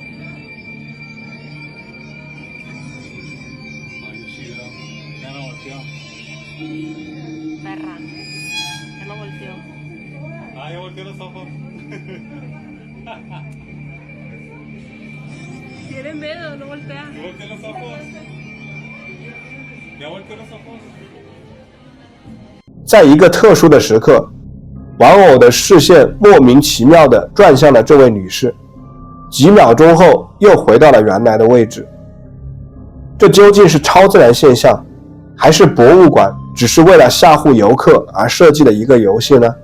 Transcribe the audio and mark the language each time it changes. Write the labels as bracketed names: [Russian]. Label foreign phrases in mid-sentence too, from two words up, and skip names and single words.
[Spanish] Perra. Ya no volteó. Ah, ya volteó los ojos. Tiene miedo, no voltea. Ya volteó los ojos. Ya volteó los ojos. [Chinese] 在一个特殊的时刻，玩偶的视线莫名其妙地转向了这位女士，几秒钟后又回到了原来的位置。这究竟是超自然现象，还是博物馆只是为了吓唬游客而设计的一个游戏呢？